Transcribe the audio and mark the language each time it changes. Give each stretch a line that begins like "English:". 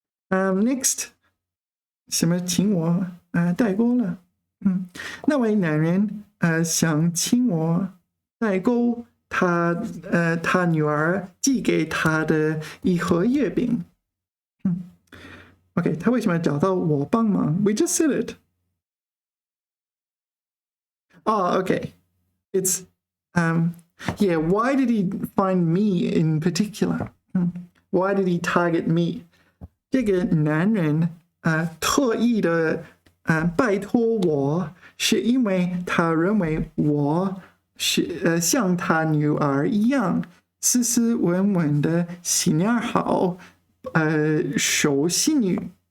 Chinese: Next, 什么请我代购了？那位男人想请我代购他女儿寄给他的一盒月饼。 OK， 他为什么找到我帮忙 ？
English: We just said it. Oh, okay. It's yeah. Why did he find me in particular? Why did he target me?
Chinese: 这个男人特意的拜托我，是因为他认为我是像他女儿一样斯斯文文的心眼好，守信女。